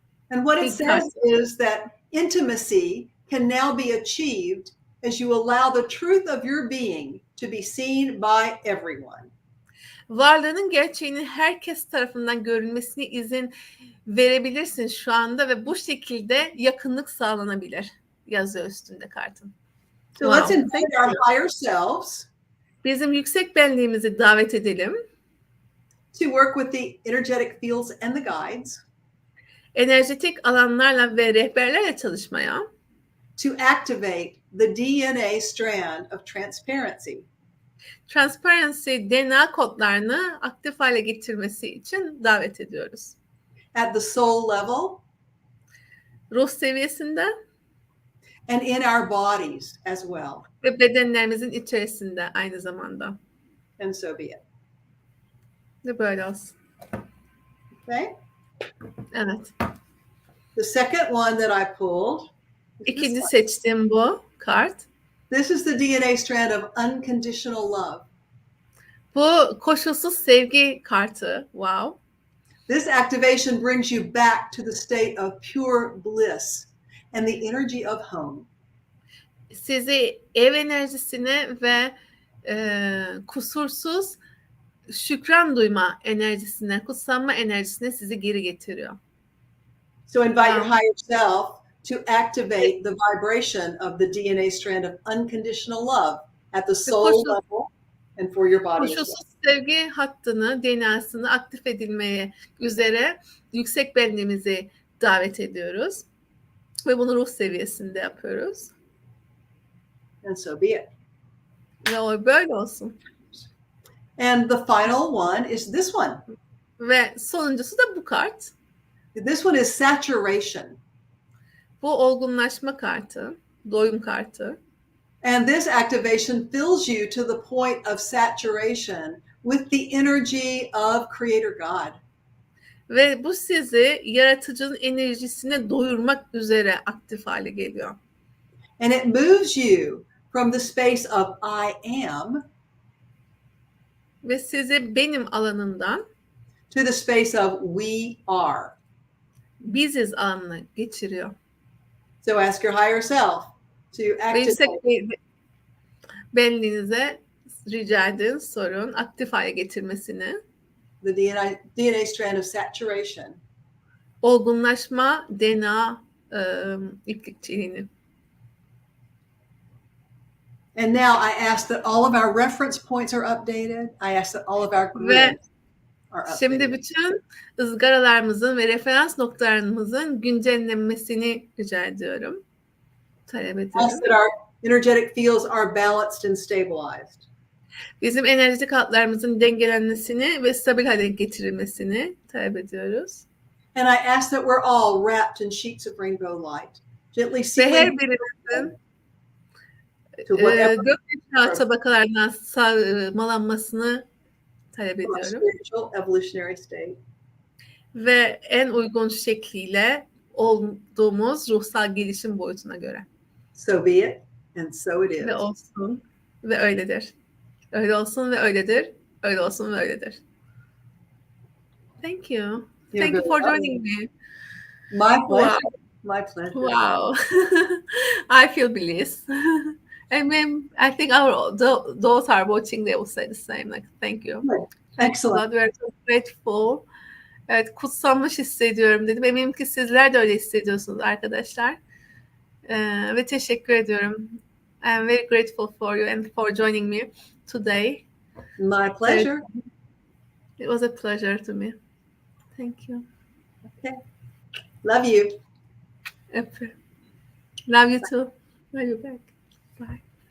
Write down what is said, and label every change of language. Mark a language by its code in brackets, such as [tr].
[en] And what it says is that intimacy can now be achieved as you allow the truth of your being to be seen by everyone. [tr] Varlığının gerçeğinin herkes tarafından görülmesine izin verebilirsin şu anda ve bu şekilde yakınlık sağlanabilir. Yazıyor üstünde kartın. [en] So let's invite our higher selves. [tr] Bizim yüksek benliğimizi davet edelim. [en] To work with the energetic fields and the guides. [tr] Enerjetik alanlarla ve rehberlerle çalışmaya. [en] To activate the DNA strand of transparency. [tr] Transparency DNA kodlarını aktif hale getirmesi için davet ediyoruz. [en] At the soul level. [tr] Ruh seviyesinde. [en] And in our bodies as well. [tr] Ve bedenlerimizin içerisinde aynı zamanda. [en] And so be it. [tr] Ve böyle olsun. [en] Okay. [tr] Evet. [en] The second one that I pulled. [tr] İkinci seçtiğim bu kart. [en] This is the DNA strand of unconditional love. [tr] Bu koşulsuz sevgi kartı. [en] Wow. This activation brings you back to the state of pure bliss and the energy of home. [tr] Sizi ev enerjisine ve kusursuz şükran duyma enerjisine, kutsanma enerjisine sizi geri getiriyor. [en] So invite your higher self to activate the vibration of the DNA strand of unconditional love at the soul level and for your body. [tr] Koşulsuz sevgi hattını, DNA'sını aktif edilmeye üzere yüksek benliğimizi davet ediyoruz. Ve bunu ruh seviyesinde yapıyoruz. [en] And so be it. [tr] Ve o böyle olsun. [en] And the final one is this one. [tr] Ve sonuncusu da bu kart. [en] This one is saturation. [tr] Bu olgunlaşma kartı, doyum kartı. [en] And this activation fills you to the point of saturation with the energy of Creator God. [tr] Ve bu sizi yaratıcının enerjisine doyurmak üzere aktif hale geliyor. [en] And it moves you from the space of I am [tr] ve sizi benim alanından [en] to the space of we are. [tr] Biziz alanına geçiriyor. [en] So ask your higher self to activate. [tr] Benliğinize rica edin, sorun, aktif hale getirmesini. [en] The DNA strand of saturation. [tr] Olgunlaşma DNA iplikçiliğini. [en] And now I ask that all of our reference points are updated. I ask that all of our grids are updated. [tr] Şimdi bütün ızgaralarımızın ve referans noktalarımızın güncellenmesini rica ediyorum. Talep ediyorum. [en] Ask that our energetic fields are balanced and stabilized. [tr] Bizim enerjik hatlarımızın dengelenmesini ve stabil hale getirilmesini talep ediyoruz. [en] And I ask that we're all wrapped in sheets of rainbow light. Gently [tr] ve her birimizin gökyüzü tabakalarından sarmalanmasını talep ediyorum. [en] Spiritual evolutionary state. [tr] Ve en uygun şekliyle olduğumuz ruhsal gelişim boyutuna göre. [en] So be it, and so it is. [tr] Ve olsun ve öyledir. Öyle olsun ve öyledir. Öyle olsun ve öyledir. [en] Thank you. Thank you for joining me. My pleasure. Wow. My pleasure. Wow. I feel bliss. I mean, I think those are watching, they will say the same. Like, thank you. Thanks a Excellent. lot. We are so grateful. [tr] Evet, kutsanmış hissediyorum dedim. Eminim ki sizler de öyle hissediyorsunuz arkadaşlar. Ve teşekkür ediyorum. [en] I'm very grateful for you and for joining me today. My pleasure. It was a pleasure to me. Thank you. Okay. Love you. Love you too. Love you back. Bye.